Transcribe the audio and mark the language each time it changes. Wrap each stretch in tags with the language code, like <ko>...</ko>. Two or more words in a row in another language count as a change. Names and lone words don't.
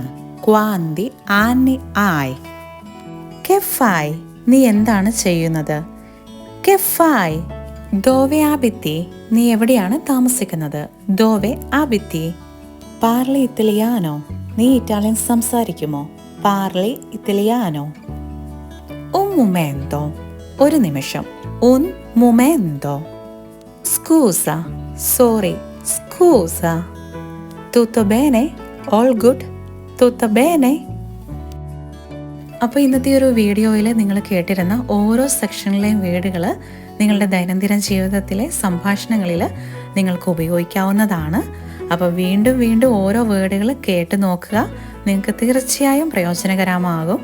<it>Quanti anni hai. Che fai,</it> <ml>നീ എന്താണ് ചെയ്യുന്നത്?</ml> <it>Che fai. Dove abiti,</it> <ml>നീ എവിടെയാണ് താമസിക്കുന്നത്?</ml> <it>Dove abiti. Parli italiano,</it> <ml>നീ ഇറ്റാലിയൻ സംസാരിക്കുമോ?</ml> <it>Parli italiano. un momento,</it> <ml>ഒരു നിമിഷം,</ml> <it>un momento. scusa, sorry, scusa. tutto bene,</it> <en>all good,</en> <it>tutto bene.</it> <ml>അപ്പോൾ ഇന്നത്തെ ഒരു വീഡിയോയിൽ നിങ്ങൾ കേട്ടിരുന്ന ഓരോ സെക്ഷനിലെയും വേർഡുകൾ നിങ്ങളുടെ ദൈനംദിന ജീവിതത്തിലെ സംഭാഷണങ്ങളിൽ നിങ്ങൾക്ക് ഉപയോഗിക്കാവുന്നതാണ്. അപ്പോൾ വീണ്ടും വീണ്ടും ഓരോ വേർഡുകൾ കേട്ട് നോക്കുക, നിങ്ങൾക്ക് തീർച്ചയായും പ്രയോജനകരമാകും.</ml>